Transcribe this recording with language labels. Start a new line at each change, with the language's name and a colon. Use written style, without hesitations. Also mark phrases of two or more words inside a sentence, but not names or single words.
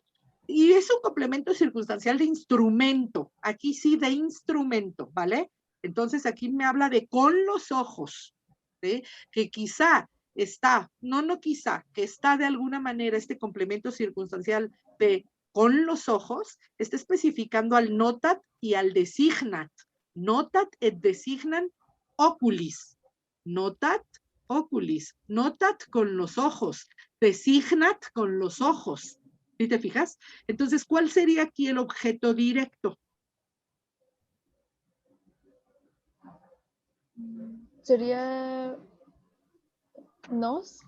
Spanish: Y es un complemento circunstancial de instrumento, aquí sí de instrumento, ¿vale? Entonces, aquí me habla de con los ojos, ¿sí? Que quizá está, no quizá, que está de alguna manera este complemento circunstancial de con los ojos, está especificando al notat y al designat.
Latin: Notat et designat oculis. Notat oculis,
Spanish: notat con los ojos, designat con los ojos. ¿Sí te fijas? Entonces, ¿cuál sería aquí el objeto directo? Sería nos.